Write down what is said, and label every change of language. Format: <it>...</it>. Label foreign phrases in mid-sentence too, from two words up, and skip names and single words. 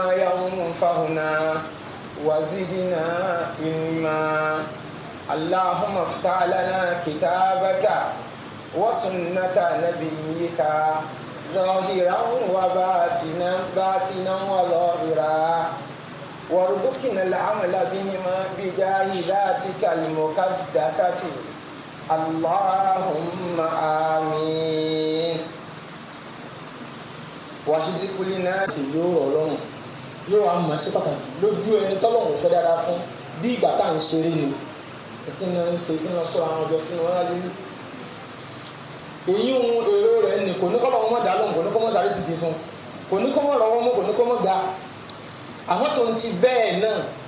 <ar>ينفعنا وزدنا علما اللهم افتح لنا كتابك وسنة نبيك ظاهرا وباطنا وظاهرا وارزقنا العمل بهما بجاه ذاتك المقدسة اللهم آمين. وحيد كلنا</ar> <yo>yóò rọ̀ lọ́rùn yóò wá mọ̀ sí pàtàkì lójú ẹni tọ́lọ́run fẹ́ dára fún bí ìgbà tá à ń ṣeré ni kí ni wọ́n ń ṣe kí ni wọ́n kó àwọn ọjọ́ sínú wọn láti rí èyí ohun èrò rẹ̀ ni kò ní kọ́ bá wọn mọ̀ dá lóhùn kò ní kọ́ mọ̀ sáré sì ti fún kò ní kọ́ mọ̀ rọwọ́ mú kò ní kọ́ mọ̀ ga àwọn tó ń ti bẹ́ẹ̀ náà</yo>